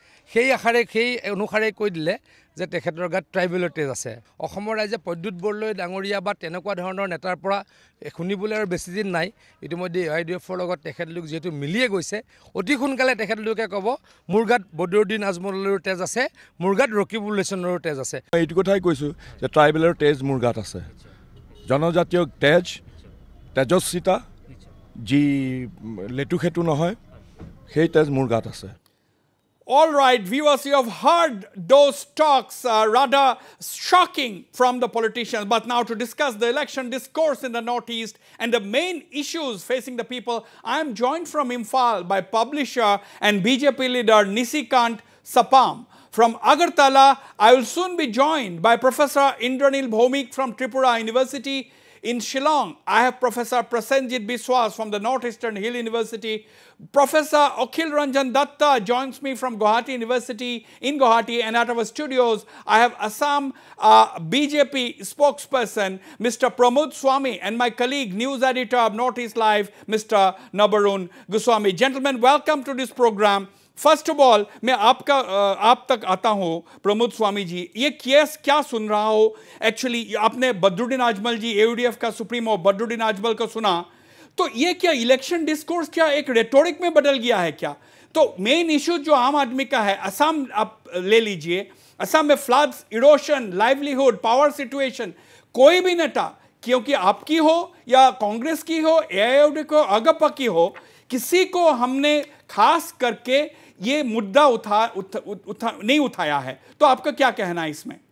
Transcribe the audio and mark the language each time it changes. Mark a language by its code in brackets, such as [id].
[as] সেই আখাৰে সেই অনুসাৰে কৈ দিলে যে তেখেতৰ গাত ট্ৰাইবেলৰ তেজ আছে অসমৰ ৰাইজে প্ৰদ্যুৎ বড়োলৈ ডাঙৰীয়া বা তেনেকুৱা ধৰণৰ নেতাৰ পৰা শুনিবলৈ আৰু বেছি দিন নাই ইতিমধ্যে আইডিএফৰ লগত তেখেতলোক যেটো মিলিয়ে গৈছে অতি সোনকালে তেখেতলোকে ক'ব মোৰ গাত বদৰুদ্দিন আজমলৰ তেজ আছে মোৰ গাত ৰকিবুল হাছানৰ তেজ আছে এইটো কথাই কৈছো যে ট্ৰাইবেলৰ তেজ মোৰ গাত আছে জনজাতীয় তেজস্বিতা যি লেটু খেতু নহয় সেই তেজ মোৰ গাত আছে [en] All right, viewers, you have heard those talks rather shocking from the politicians. But now to discuss the election discourse in the Northeast and the main issues facing the people, I am joined from Imphal by publisher and BJP leader Nisikant Sapam. From Agartala, I will soon be joined by Professor Indranil Bhomik from Tripura University. In Shillong, I have Professor Prasenjit Biswas from the Northeastern Hill University. Professor Akhil Ranjan Datta joins me from Guwahati University in Guwahati, and at our studios, I have Assam BJP spokesperson, Mr. Pramod Swami, and my colleague, news editor of Northeast Live, Mr. Nabarun Goswami. Gentlemen, welcome to this program. First of all [hi] मैं आप तक आता हूँ प्रमोद स्वामी जी ये case क्या सुन रहा हो actually आपने बदरुद्दीन आजमल जी एयूडीएफ का सुप्रीमो बदरुद्दीन आजमल को सुना तो ये क्या इलेक्शन डिस्कोर्स क्या एक रेटोरिक में बदल गया है क्या तो मेन इशू जो आम आदमी का है असम आप ले लीजिए असम में floods erosion livelihood power situation कोई भी नेता क्योंकि आपकी हो या कांग्रेस की हो एआईयूडी को अगपा की हो किसी को हमने खास करके ये मुद्दा नहीं उठाया है तो आपका क्या कहना है इसमें